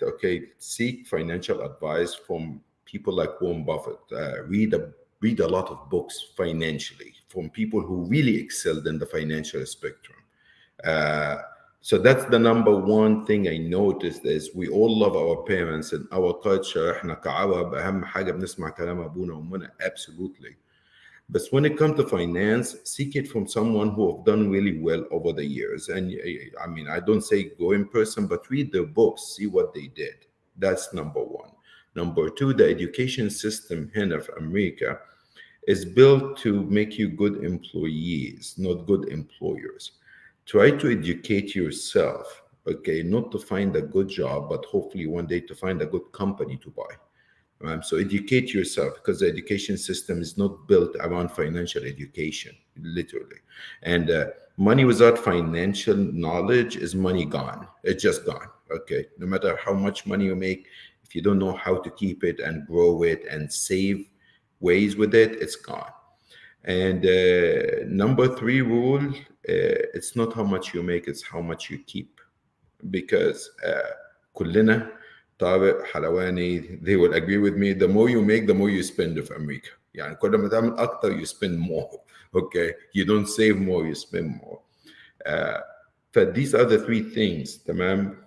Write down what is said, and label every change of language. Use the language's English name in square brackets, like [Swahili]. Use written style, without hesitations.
[English] Okay, seek financial advice from people like Warren Buffett. Read a lot of books financially from people who really excelled in the financial spectrum. So that's the number one thing I noticed is we all love our parents and our culture. [Arabic] احنا كعرب أهم حاجة بنسمع كلام أبونا وأمنا, absolutely. [English] But when it comes to finance, seek it from someone who have done really well over the years. And I mean, I don't say go in person, but read their books, see what they did. That's number one. Number two, the education system here of America is built to make you good employees, not good employers. Try to educate yourself, okay, not to find a good job, but hopefully one day to find a good company to buy. So educate yourself, because the education system is not built around financial education, literally. And money without financial knowledge is money gone. It's just gone, okay? No matter how much money you make, if you don't know how to keep it and grow it and save ways with it, it's gone. And number 3 rule, it's not how much you make, it's how much you keep. Because كلنا, Tariq, Halawani, they will agree with me, the more you make, the more you spend of America. [Arabic] يعني كل ما تعمل أكتر, [English] you spend more, okay? You don't save more, you spend more. But these are the 3 things, tamam.